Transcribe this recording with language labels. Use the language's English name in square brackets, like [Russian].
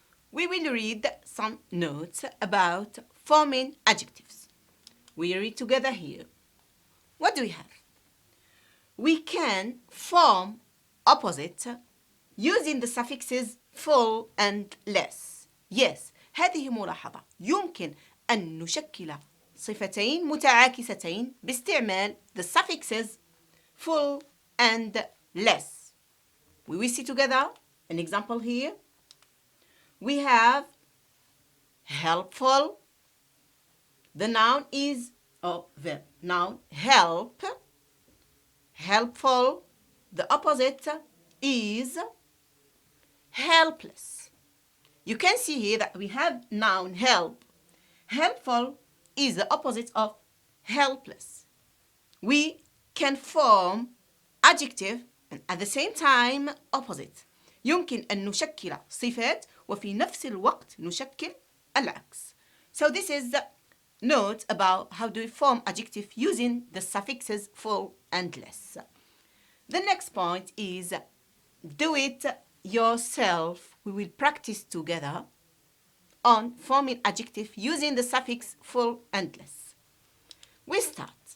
[English] We will read some notes about forming adjectives. We read together here. What do we have? We can form opposite using the suffixes full and less. [Arabic] Yes, هذه ملاحظة. يمكن أن نشكل صفتين متعاكستين باستعمال [English] the suffixes full and less. We will see together an example here. We have helpful. The noun is, the noun help. Helpful. The opposite is helpless. You can see here that we have noun help. Helpful is the opposite of helpless. We can form adjective and at the same time opposite. [Arabic] يمكن أن نشكل صفات وفي نفس الوقت نشكل العكس. [English] So this is the note about how do we form adjective using the suffixes full and less. The next point is do it yourself. We will practice together on forming adjective using the suffix full and less. We start.